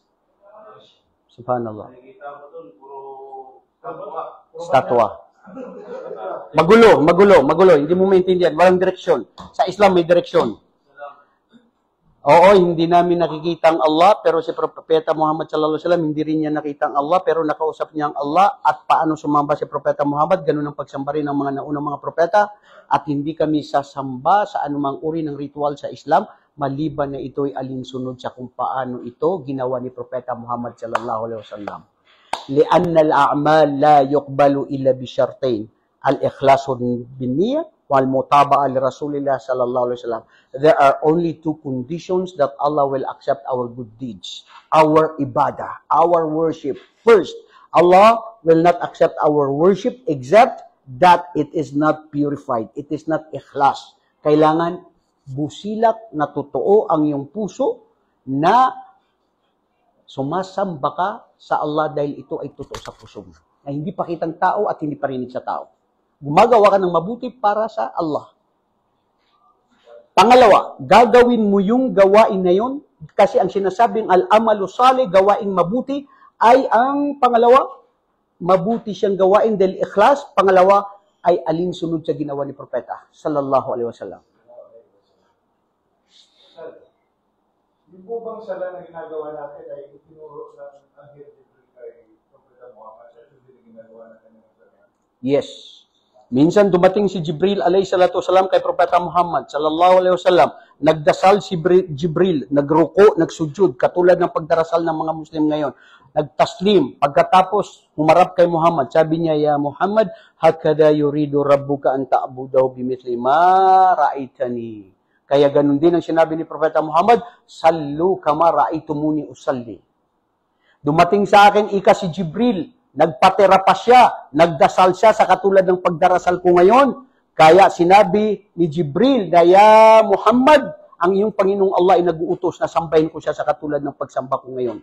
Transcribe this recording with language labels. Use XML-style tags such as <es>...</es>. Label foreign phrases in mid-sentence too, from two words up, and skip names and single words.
<tl>Subhanallah. Nakikita ko doon, puro Statwa. Magulo. Hindi mo maintindihan. Walang direksyon. Sa Islam may direksyon. Oo, hindi namin nakikita ang Allah, pero si Propeta Muhammad</tl> <ar>صلى الله عليه وسلم,</ar> <tl>hindi rin niya nakita ang Allah, pero nakausap niya ang Allah at paano sumamba si Propeta Muhammad, ganun ang pagsamba rin ng mga naunang mga propeta, at hindi kami sasamba sa anumang uri ng ritual sa Islam, maliban na ito'y alinsunod sa kung paano ito ginawa ni Propeta Muhammad</tl> <ar>صلى الله عليه وسلم. لأن الأعمال لا يقبل إلا بشرطين الإخلاص بالنية والمتابعة لرسول الله صلى الله عليه وسلم.</ar> <en>There are only two conditions that Allah will accept our good deeds. Our ibadah, our worship. First, Allah will not accept our worship except that it is not purified. It is not ikhlas.</en> <tl>Kailangan busilak na totoo ang iyong puso na sumasamba ka sa Allah dahil ito ay totoo sa puso mo. Na hindi pakitang tao at hindi parinig sa tao. Gumagawa ka ng mabuti para sa Allah. Pangalawa, gagawin mo yung gawain na yun kasi ang sinasabing</tl> <ar>العمل صالح,</ar> <tl>gawain mabuti, ay ang pangalawa, mabuti siyang gawain dahil ikhlas. Pangalawa, ay alinsunod sa ginawa ni Propeta</tl> <ar>صلى الله عليه وسلم.</ar> <tl>Yung po bang sala na ginagawa natin ay itinuro ng Anghel Jibril kay Propeta Muhammad at hindi ginagawa natin ng sala? Yes. Minsan dumating si Jibril</tl> <ar>عليه الصلاة والسلام</ar> <tl>kay Propeta Muhammad</tl> <ar>صلى الله عليه وسلم.</ar> <tl>Nagdasal si Jibril, nagruko, nagsujud, katulad ng pagdarasal ng mga Muslim ngayon. Nagtaslim. Pagkatapos, humarap kay Muhammad. Sabi niya,</tl> <ar>يا محمد، هكذا يريد ربك أن تعبده بمثل ما رأيتني.</ar> <tl>Kaya ganun din ang sinabi ni Propeta Muhammad,</tl> <ar>صلوا كما رأيتموني أصلي.</ar> <tl>Dumating sa akin si Jibril, nagpatera pa siya, nagdasal siya sa katulad ng pagdarasal ko ngayon. Kaya sinabi ni Jibril na,</tl> <ar>يا محمد,</ar> <tl>ang iyong Panginoong Allah ay nag-uutos na sambahin ko siya sa katulad ng pagsamba ko ngayon.</tl>